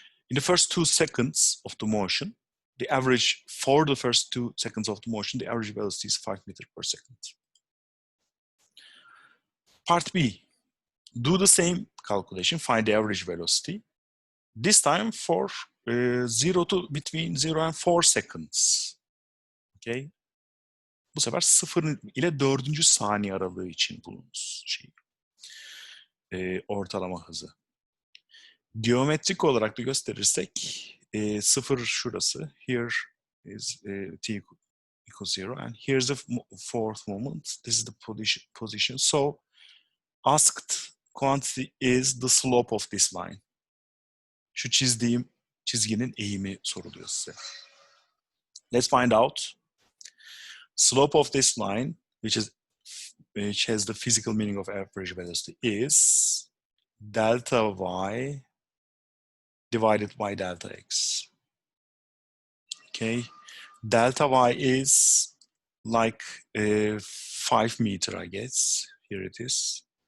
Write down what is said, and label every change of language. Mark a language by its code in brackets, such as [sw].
[en] In the first 2 seconds of the motion, the average for the first 2 seconds of the motion, the average velocity is 5 meters per second. Part B, do the same calculation, find the average velocity. This time for between 0 and 4 seconds. [tr] Okay. Bu sefer 0 ile 4. saniye aralığı için bulunuz ortalama hızı. Geometrik olarak da gösterirsek 0 şurası. [en] Here is t equals 0 and here's the fourth moment. This is the position. So asked quantity is the slope of this line. [tr] Şu çizdiğim çizginin eğimi soruluyor size. [en] Let's find out. Slope of this line, which has the physical meaning of average velocity, is delta y divided by delta x. Okay, delta y is like 5 meters, I guess. Here it is.